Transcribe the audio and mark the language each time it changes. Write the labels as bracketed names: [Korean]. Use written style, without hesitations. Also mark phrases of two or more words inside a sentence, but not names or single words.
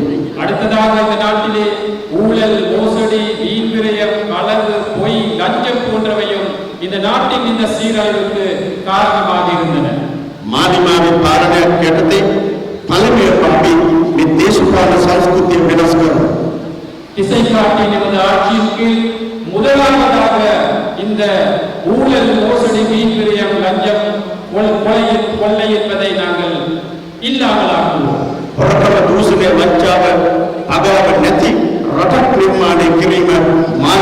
[Tamil] அடுத்ததாக இந்த நாட்டிலே ஊழல், மோசடி, வீண் விரயம், களவு, பொய், லஞ்சம் போன்றவையும் இந்த நாட்டின் இந்த சீரழிவுக்கு காரணமாக இருந்தன. [Sinhala] මාලිමාවේ පාලනයක් යටතේ පළමුවෙන්ම අපි මේ දේශපාලන සංස්කෘතිය වෙනස් කරනවා. [Tamil] திசை காட்டின் எமது ஆட்சியின் கீழ் முதலாவதாக இந்த ஊழல், மோசடி, வீண் விரயம், லஞ்சம், கொள்ளை என்பதை நாங்கள் இல்லாமலாக்குவோம். [Sinhala] හොරකම, දූෂණය, වංචාව, පගාව නැති රටක් නිර්මාණය කිරීම